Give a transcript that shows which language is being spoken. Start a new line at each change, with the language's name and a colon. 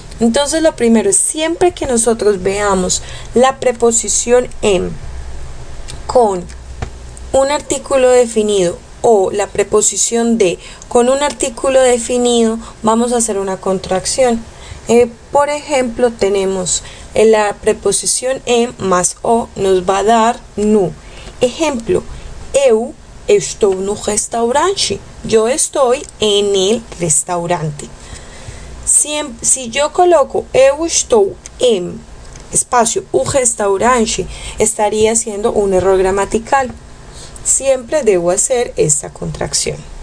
Spanish: Entonces lo primero es, siempre que nosotros veamos la preposición em con un artículo definido o la preposición de con un artículo definido, vamos a hacer una contracción. Por ejemplo, tenemos la preposición em más o nos va a dar nu. Ejemplo,
Portuguese: eu estou no restaurante.
Spanish: Yo estoy en el restaurante. Si yo coloco
Portuguese: eu estou em espacio o restaurante,
Spanish: estaría haciendo un error gramatical. Siempre debo hacer esta contracción.